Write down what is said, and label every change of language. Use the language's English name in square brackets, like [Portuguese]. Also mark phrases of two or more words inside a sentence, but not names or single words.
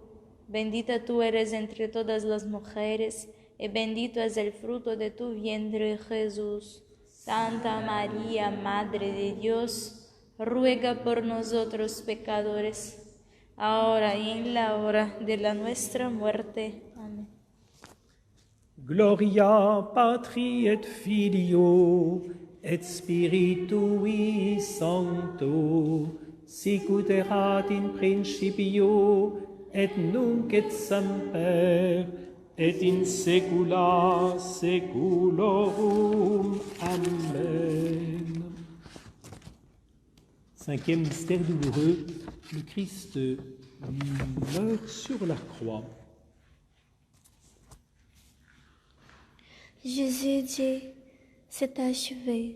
[Spanish] Bendita tú eres entre todas las mujeres, y bendito es el fruto de tu vientre, Jesús. Santa María, Madre de Dios, ruega por nosotros pecadores, ahora y en la hora de la nuestra muerte. Amén. [Latin] Gloria Patri et Filio et Spiritui Sancto, sicut erat in principio et nunc et semper et in saecula saeculorum. Amen. [French] Cinquième mystère douloureux, le Christ meurt sur la croix. Jésus dit, c'est achevé.